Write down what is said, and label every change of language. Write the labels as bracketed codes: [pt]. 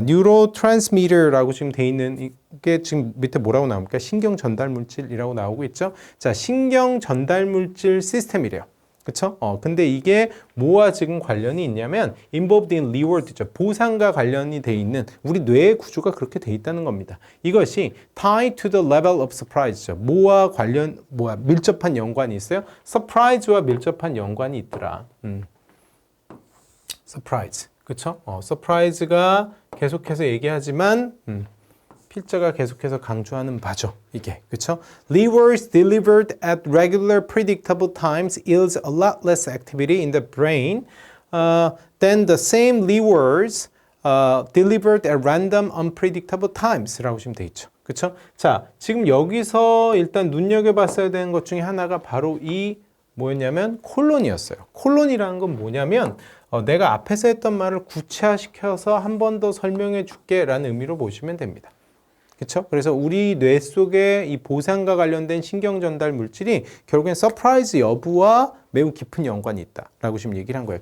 [ko] 뉴로트랜스미터라고 지금 돼 있는 이게 지금 밑에 뭐라고 나옵니까? 신경 전달 물질이라고 나오고 있죠. 자, 신경 전달 물질 시스템이래요. 그렇죠? 근데 이게 뭐와 지금 관련이 있냐면 [en] involved in reward [ko] 죠. 보상과 관련이 돼 있는 우리 뇌의 구조가 그렇게 돼 있다는 겁니다. 이것이 [en] tied to the level of surprise죠. [ko] 뭐와 밀접한 연관이 있어요? surprise와 밀접한 연관이 있더라. surprise. 그쵸? 서프라이즈가 계속해서 얘기하지만 필자가 계속해서 강조하는 바죠. 이게. 그쵸? [en] Rewards delivered at regular predictable times yields a lot less activity in the brain than the same rewards delivered at random unpredictable times [ko] 라고 지금 돼 있죠. 그쵸? 자, 지금 여기서 일단 눈여겨봤어야 되는 것 중에 하나가 바로 이 뭐였냐면 콜론이었어요. 콜론이라는 건 뭐냐면 내가 앞에서 했던 말을 구체화시켜서 한 번 더 설명해 줄게 라는 의미로 보시면 됩니다. 그렇죠? 그래서 우리 뇌 속에 이 보상과 관련된 신경 전달 물질이 결국엔 서프라이즈 여부와 매우 깊은 연관이 있다라고 지금 얘기를 한 거예요.